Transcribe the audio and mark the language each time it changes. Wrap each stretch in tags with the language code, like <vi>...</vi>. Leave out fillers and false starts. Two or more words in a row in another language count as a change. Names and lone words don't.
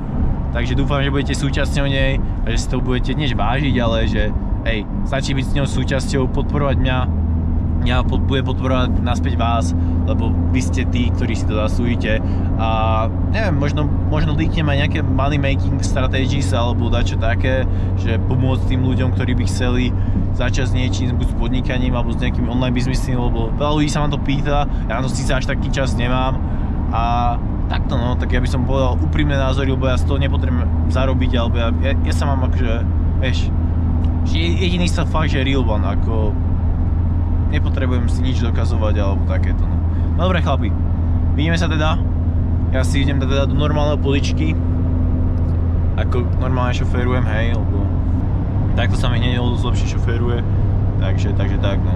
<sk>Takže dúfam, že budete súčasťou nej a že si to budete než vážiť, ale že hej, stačí byť s ňou súčasťou, podporovať mňa, ja budem podporovať naspäť vás, lebo vy ste tí, ktorí si to zaslúžite a neviem, možno líknem aj nejaké</sk> <en>money making strategies</en> <sk>alebo dačo také, že pomôcť tým ľuďom, ktorí by chceli začať s niečím, buď s podnikaním alebo s nejakým online biznisom, lebo veľa ľudí sa ma to pýta, ja na to síce až taký čas nemám a takto no, tak ja by som povedal úprimné názory, lebo ja z toho nepotrebujem zarobiť, alebo ja sa mám akože, vieš, že jediný sa fakt, že</sk> <en>real one,</en> <sk>ako nepotrebujem si nič dokazovať alebo takéto, no. Dobre chlapi, vidíme sa teda, ja si idem teda do normálnej poličky, ako normálne šoférujem, hej, lebo takto sa mi hneď lepšie šoféruje, takže tak, no.</sk>